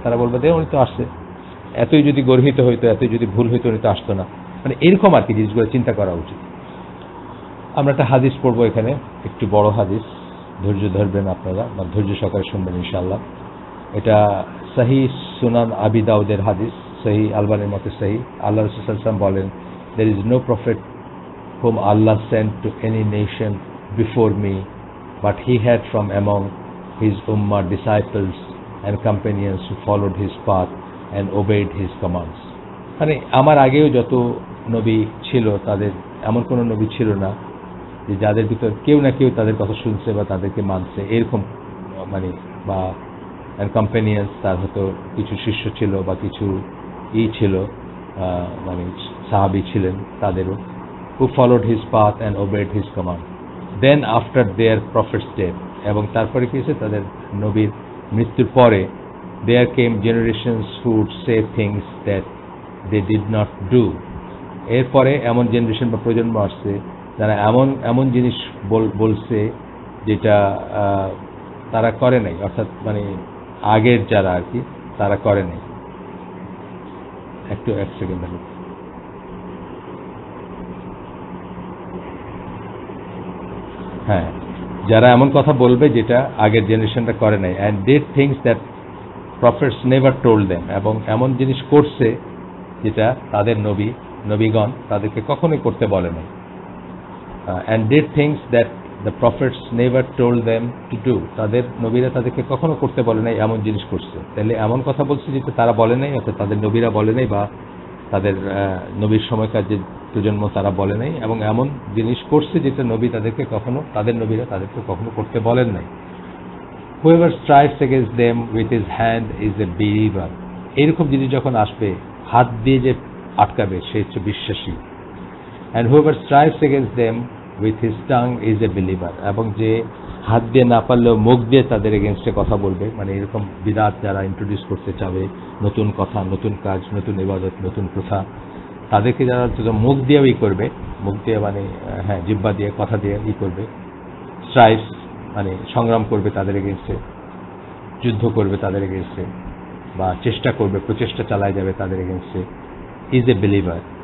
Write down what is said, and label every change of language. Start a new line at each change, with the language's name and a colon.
Bangla: তারা বলবে দে উনি তো আসছে, এতই যদি গর্হিত হইতো, এতই যদি ভুল হইতো উনি তো আসতো না, মানে এরকম আর কি জিনিসগুলো চিন্তা করা উচিত। আমরা একটা হাদিস পড়বো এখানে, একটু বড় হাদিস, ধৈর্য ধরবেন আপনারা, বা ধৈর্য সহকারে শুনবেন ইনশাআল্লাহ। এটা সহি সুনান আবি দাউদের হাদিস, সহি আলবানির মতে সহি। আল্লাহ রাসূল সাল্লাল্লাহু আলাইহি ওয়াসাল্লাম বলেন,
English: there is no prophet whom Allah sent to any nation before me, but he had from among his ummah disciples and companions who followed his path and obeyed his commands.
Bangla: মানে আমার আগেও যত নবী ছিল, তাদের এমন কোনো নবী ছিল না যে যাদের ভিতর কেউ না কেউ তাদের কথা শুনছে বা তাদেরকে মানছে, এরকম মানে, বা কম্পেনিয়ন্স, তার হয়তো কিছু শিষ্য ছিল বা কিছু ছিল, মানে সাহাবী ছিলেন তাদেরও,
English: who followed his path and obeyed his command. Then after their prophet's death,
Bangla: এবং তারপরে কি হয়েছে, তাদের নবীর মৃত্যুর পরে,
English: there came generations who would say things that they did not do.
Bangla: এরপরে এমন জেনারেশন বা প্রজন্ম আসছে যারা এমন এমন জিনিস বলছে যেটা তারা করে নাই, অর্থাৎ মানে আগের যারা আর কি তারা করে নাই। একটু এক সেকেন্ড দেখো। হ্যাঁ, যারা এমন কথা বলবে যেটা আগের জেনারেশনটা করে নাই,
English: and did things that prophets never told them,
Bangla: এবং এমন জিনিস করছে যেটা তাদের নবীগণ তাদেরকে কখনোই করতে বলে নাই।
English: and did things that the prophets never told them to do,
Bangla: তাদের নবীরা তাদেরকে কখনো করতে বলে নাই এমন জিনিস করছে। তাহলে এমন কথা বলছে যেটা তারা বলে নাই, অর্থাৎ তাদের নবীরা বলে নাই, বা তাদের নবীর সময়কার যে প্রজন্ম তারা বলে নাই, এবং এমন জিনিস করছে যেটা নবী তাদেরকে কখনো, তাদের নবীরা তাদেরকে কখনো করতে বলেন নাই।
English: whoever strives against them with his hand is a believer.
Bangla: এরকম জিনিস যখন আসবে, হাত দিয়ে যে আটকাবে সে হচ্ছে বিশ্বাসী।
English: and whoever strives against them with his tongue is a believer.
Bangla: এবং যে হাত দিয়ে না পারলেও মুখ দিয়ে তাদের এগেনস্টে কথা বলবে, মানে এরকম বিদআত যারা ইন্ট্রোডিউস করতে চাবে, নতুন কথা, নতুন কাজ, নতুন ইবাদত, নতুন প্রথা, তাদেরকে যারা মুখ দিয়েও করবে, মুখ দিয়ে মানে হ্যাঁ জিহ্বা দিয়ে কথা দিয়ে করবে, স্ট্রাইভস মানে সংগ্রাম করবে তাদের এগেনস্টে, যুদ্ধ করবে তাদের এগেনস্টে, বা চেষ্টা করবে, প্রচেষ্টা চালায় যাবে তাদের এগেনস্টে,
English: Is a believer.